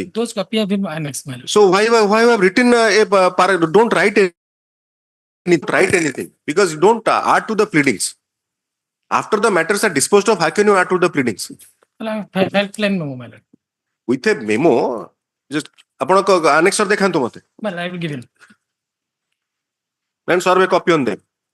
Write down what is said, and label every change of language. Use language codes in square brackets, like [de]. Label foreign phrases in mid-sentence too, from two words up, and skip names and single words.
[en] Those copies have been annexed. So why you have written don't write anything because you don't add to the pleadings. After the matters are disposed of, how can you add to the pleadings? Helpline memo, my lord. With a memo, just [or] ଆପଣଙ୍କ annexer ଦେଖାନ୍ତୁ ମତେ. [en] I will give him. Then serve a copy on them.